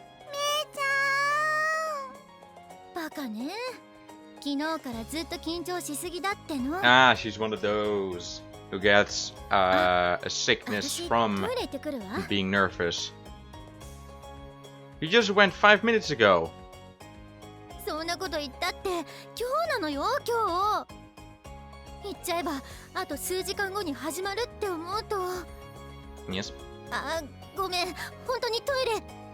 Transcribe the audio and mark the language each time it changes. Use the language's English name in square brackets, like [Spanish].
[Japanese] めいちゃん。バカね。昨日からずっと緊張しすぎだっての。 [English] Ah, she's one of those who gets a sickness from [Japanese] トイレ行ってくるわ。 [English] being nervous. You just went 5 minutes ago. [Japanese] そんなこと言ったって今日なのよ、今日。言っちゃえばあと数時間後に始まるって思うと。 [English] Yes. [Japanese] あ、ごめん、本当にトイレ。